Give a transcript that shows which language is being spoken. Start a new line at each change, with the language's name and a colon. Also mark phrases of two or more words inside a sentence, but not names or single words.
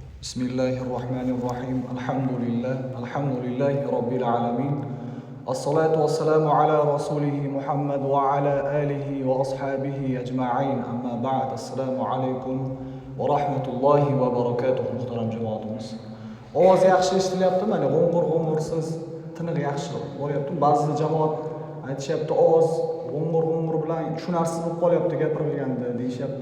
Arabic: بسم الله الرحمن الرحيم. الحمد لله رب العالمين. الصلاة والسلام على رسوله محمد وعلى آله وأصحابه أجمعين. أما بعد. السلام عليكم ورحمة الله وبركاته.
Uzbek: Muhtaram jamoatimiz. Ovoz yaxshi eshitilyaptimi? Mana g'ung'ur-g'ung'ursiz, tiniq yaxshi bo'lyapti. Ba'zi jamoat aytishyapti, ovoz g'ung'ur bilan tushunarsiz bo'lib qolyapti gapirilganda deyishyapti.